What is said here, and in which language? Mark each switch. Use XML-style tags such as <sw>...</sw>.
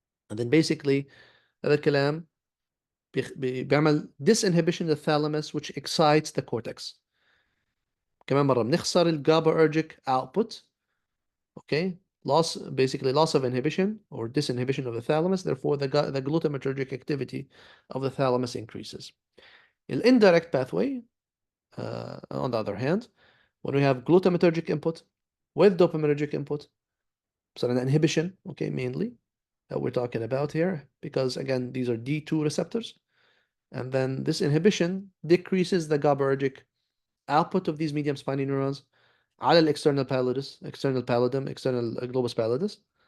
<en>and then basically هذا الكلام بيعمل disinhibition للثالاموس which excites the cortex.</en> <ar>كمان مرة بنخسر الGABAergic output.</ar> <en>okay, basically loss of inhibition or disinhibition of the thalamus, therefore the glutamatergic activity of the thalamus increases. The indirect pathway, on the other hand, when we have glutamatergic input with dopaminergic input, so an inhibition, okay, mainly that we're talking about here, because again these are D2 receptors, and then this inhibition decreases the GABAergic output of these medium spiny neurons على external pallidus, external pallidum, external globus pallidus.</en>